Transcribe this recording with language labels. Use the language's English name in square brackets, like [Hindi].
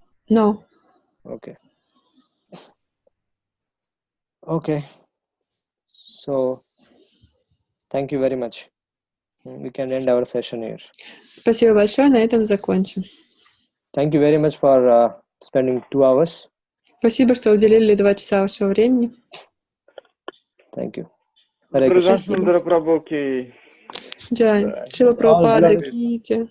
[English] No. Okay. Okay. So thank you very much. We can end our session here. [Russian] Спасибо большое, на этом закончим. [English] Thank you very much for spending 2 hours. [Russian] Спасибо, что уделили 2 часа вашего времени. [English] Thank you. [Hindi] Прабхупада Прабху ки. [Russian] Джай, Шрила Прабхупада ки джай.